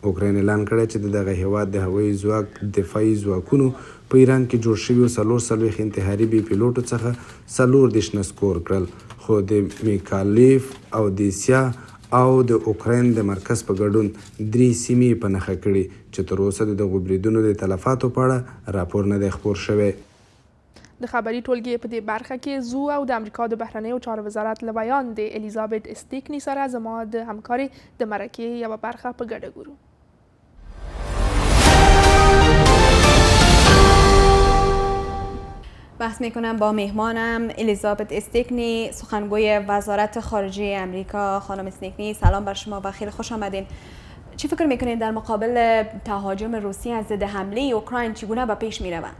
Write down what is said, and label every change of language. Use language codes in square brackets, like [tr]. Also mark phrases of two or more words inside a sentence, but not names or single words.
[ps] اوکراین اعلان کړی چې د دغه هیواد د هوایي ځواک دفاعي ځواکونو په ایران کې جوړ شویو 44 انتحاري بې پیلوټو څخه 24 نسکور کړل، خو د میکالیف او دیسیا او د اوکراین د مرکز په ګډون 3 سیمې په نښه کړي چې تر اوسه د دغو بریدونو د تلفاتو په اړه راپور نه دی خپور شوی. د خبري ټولګې په دې برخه کې زو او د امریکا د بهرنیو چارو وزارت له بیان د الیزابت استیکني سره زما د همکاري د مرکې یوه برخه په ګډه ګورو. [fa] بحث میکنم با مهمانم الیزابت استیکنی، سخنگوی وزارت خارجه امریکا. خانم استیکنی سلام بر شما و خیلی خوش آمدین. چی فکر میکنید در مقابل تهاجم روسیه از ضد حمله اوکراین چگونه به پیش میروند؟